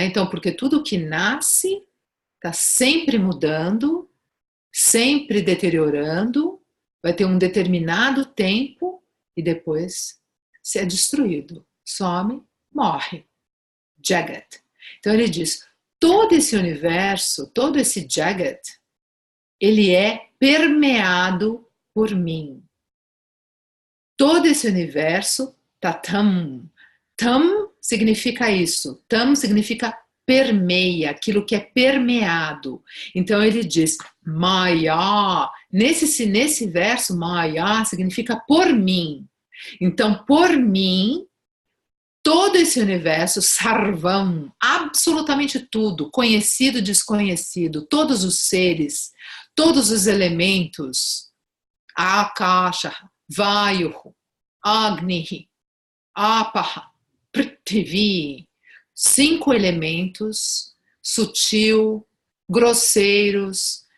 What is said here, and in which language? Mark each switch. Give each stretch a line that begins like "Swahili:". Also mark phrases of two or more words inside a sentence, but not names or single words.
Portuguese: Então, porque tudo que nasce está sempre mudando, sempre deteriorando, vai ter um determinado tempo e depois se é destruído. Some, morre. Jagat. Então, ele diz, todo esse universo, todo esse Jagat, ele é permeado por mim. Todo esse universo, tatam. Tam significa isso. Tam significa permeia, aquilo que é permeado. Então ele diz, Maya. Nesse verso, Maya significa por mim. Então, por mim, todo esse universo, sarvam, absolutamente tudo, conhecido, desconhecido, todos os seres, todos os elementos,
Sanskrit: आकाश, वायुः, अग्निः, आपः, पृथ्वी,
Portuguese: 5 elementos, sutil, grosseiros,